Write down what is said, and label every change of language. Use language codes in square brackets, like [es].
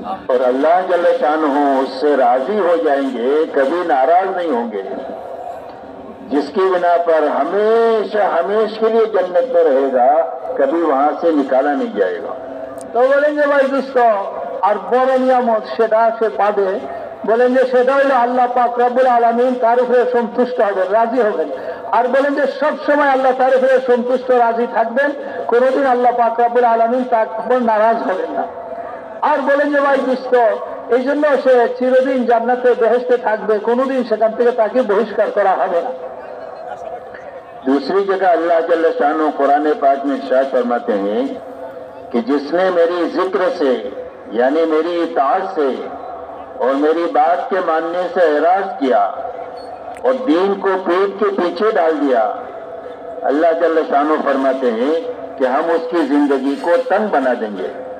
[hi] और अल्लाह जल्ल शानहू उससे राजी हो जाएंगे, कभी नाराज नहीं होंगे, जिसकी बिना पर हमेशा हमेशा के लिए जन्नत में रहेगा, कभी वहां से निकाला नहीं जाएगा। [bn] তো বলেন যে ভাই দুস্থ আর বড় নিয়ামত সেটা সে পাবে, বলেন যে সেটা হলো আল্লাহ পাক রব্বুল আলামিন তার উপরে সন্তুষ্ট হবেন, রাজি হবেন। আর বলেন যে সব সময় আল্লাহ তার উপরে সন্তুষ্ট রাজি থাকবেন, কোনোদিন আল্লাহ পাক রব্বুল আলামিন তার উপর নারাজ হবেন না। আর বলেন যে ভাই দুস্থ, এই জন্য সে চিরদিন জান্নাতে বেহেশতে থাকবে, কোনোদিন সেখান থেকে তাকে বহিষ্কার করা হবে না। [hi] दूसरी जगह अल्लाह जल्ल शानो कुरान पाक में इरशाद फरमाते हैं कि जिसने मेरी जिक्र से यानी मेरी इताअत से और मेरी बात के मानने से एराज किया और दीन को पीठ के पीछे डाल दिया, अल्लाह जल्ल शानो फरमाते हैं कि हम उसकी जिंदगी को तंग बना देंगे।